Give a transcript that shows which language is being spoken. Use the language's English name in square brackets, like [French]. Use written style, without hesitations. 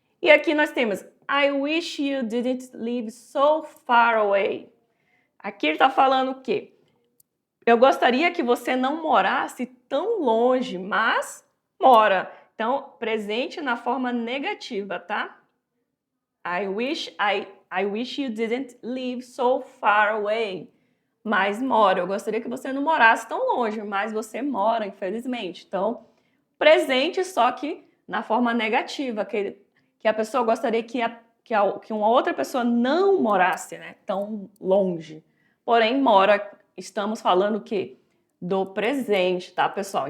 [Portuguese] E aqui nós temos [English] I wish you didn't live so far away. [Portuguese] Aqui ele está falando o quê? Eu gostaria que você não morasse tão longe, mas mora. Então, presente na forma negativa, tá? [English] I wish you didn't live so far away. [Portuguese] Mas mora. Eu gostaria que você não morasse tão longe, mas você mora, infelizmente. Então, presente, só que na forma negativa, que a pessoa gostaria que uma outra pessoa não morasse, né, tão longe. Porém, mora, estamos falando o quê? Do presente, tá, pessoal?